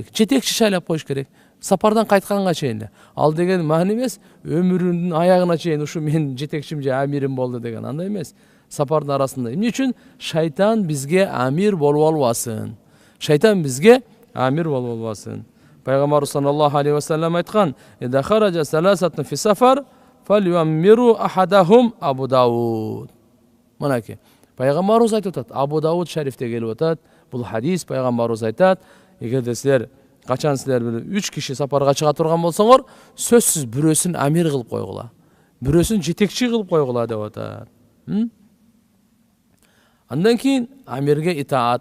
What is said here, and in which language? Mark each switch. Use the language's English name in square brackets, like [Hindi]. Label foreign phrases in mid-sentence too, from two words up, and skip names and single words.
[Kyrgyz] Жетекчи шайлап коюш керек. Сапардан кайтканга чейин. Ал деген маани эмес, өмүрүнүн аягына чейин ушу мен жетекчим же амирим болду деген, андай эмес. Сапардын арасында. Эмне үчүн? Шайтан бизге амир болуп албасын. Шайтан бизге амир болуп албасын. [Arabic] Пайгамбар صلى الله عليه وسلم айткан: "إذا خرج ثلاثة في سفر فليؤمروا أحدهم أبو داود." [Kyrgyz] Мынакей, пайгамбарыбыз айтып атат, Абу Дауд шарифте келип атат. Бул хадис пайгамбарыбыз айтат: "Эгерде силер качан силер 3 киши сапарга чыга турган болсоңор, сөзсүз бирөөсүн амир кылып койгула. Бирөөсүн жетекчи кылып койгула" деп атат. Андан кийин амирге итаат.